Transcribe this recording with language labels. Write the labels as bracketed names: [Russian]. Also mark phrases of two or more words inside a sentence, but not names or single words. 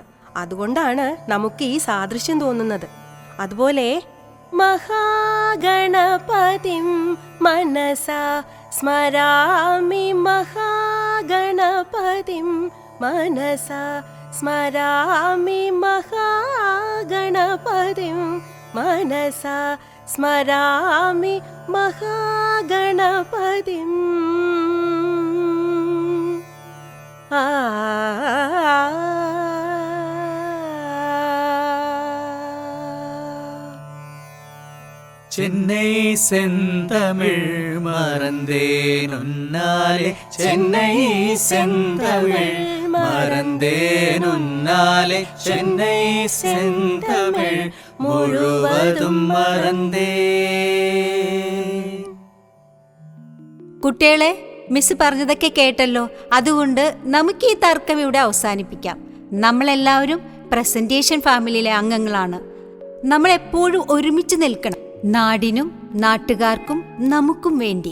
[Malayalam] അതുകൊണ്ടാണ് നമുക്ക് ഈ സാദൃശ്യം തോന്നുന്നത്. അതുപോലെ [Sanskrit] മഹാഗണപതിം മനസാ സ്മരാമി, മഹാഗണപതിം മനസാ സ്മരാമി, മഹാഗണപതിം മനസാ സ്മരാമി, മഹാഗണപതിം. [Tamil] சென்னை செந்தமிழ் மறந்தேன் உன்னாலே, சென்னை செந்தமிழ் மறந்தேன் உன்னாலே, சென்னை செந்தமிழ் முழுவதும் மறந்தேன். [Malayalam] കുട്ടികളെ, മിസ് പറഞ്ഞതൊക്കെ കേട്ടല്ലോ. അതുകൊണ്ട് നമുക്ക് ഈ തർക്കം ഇവിടെ അവസാനിപ്പിക്കാം. നമ്മളെല്ലാവരും പ്രസന്റേഷൻ ഫാമിലിയിലെ അംഗങ്ങളാണ്. നമ്മളെപ്പോഴും ഒരുമിച്ച് നിൽക്കണം, നാടിനും നാട്ടുകാർക്കും നമുക്കും വേണ്ടി.